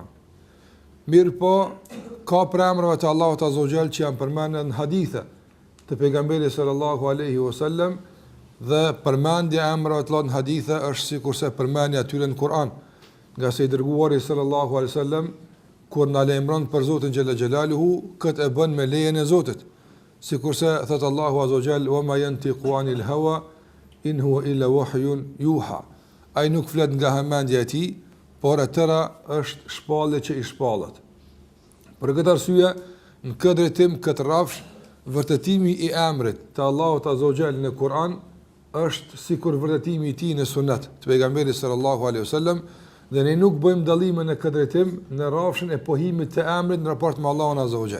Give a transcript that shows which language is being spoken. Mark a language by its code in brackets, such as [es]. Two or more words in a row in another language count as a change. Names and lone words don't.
[sq] Mirë po, ka për emrave të Allahut [ar] عز وجل [sq] që janë përmendur në hadithe të pejgamberit [ar] صلى الله عليه وسلم, [sq] dhe përmendja e emrave të Allahut në hadithe është sikurse përmendja e tyre në Kur'an. Nga se i dërguari [ar] صلى الله عليه وسلم [sq] kur na lajmëron për Zotin [ar] جل جلاله, [sq] këtë e bën me lejen e Zotit. Sikurse thot Allahu [ar] عز وجل, "وما ينطق عن الهوى إن هو إلا وحي يوحى." [sq] Ai nuk flet nga hamendja e tij, por atëra është shpallje që i shpallet. Për këtë arsye, në këtë drejtim, këtë rrafsh, vërtetimi i emrit të Allahut [ar] عز وجل [sq] në Kur'an është sikur vërtetimi i tij në Sunet të pejgamberit [ar] صلى الله عليه وسلم, [sq] dhe ne nuk bëjmë dallime në këtë drejtim në rrafshin e pohimit të emrit në raport me Allahun [ar] عز وجل.